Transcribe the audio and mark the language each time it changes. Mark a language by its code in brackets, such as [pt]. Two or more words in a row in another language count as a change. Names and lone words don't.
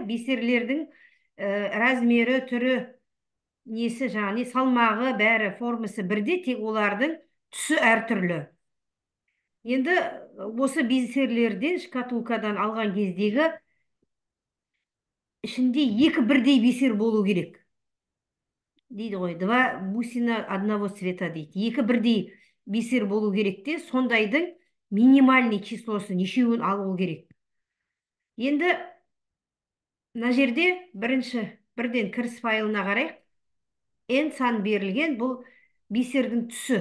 [kk] Бисерлердің размері, түрі, несі жаңағы, салмағы, бәрі формасы бірде, тек олардың түсі әртүрлі. Енді осы бисерлерден, шкатулкадан алған кездегі ішінде екі бірдей бисер болу керек. Дейді ғой, [ru] два бусина одного цвета дейді. [kk] Екі бірдей бисер болу керек те, сондайдың минимальный числосы нешеуін алу керек. Енді мына жерде бірден кіріс файлына қарайық. N сан берілген, бұл бисердің түсі.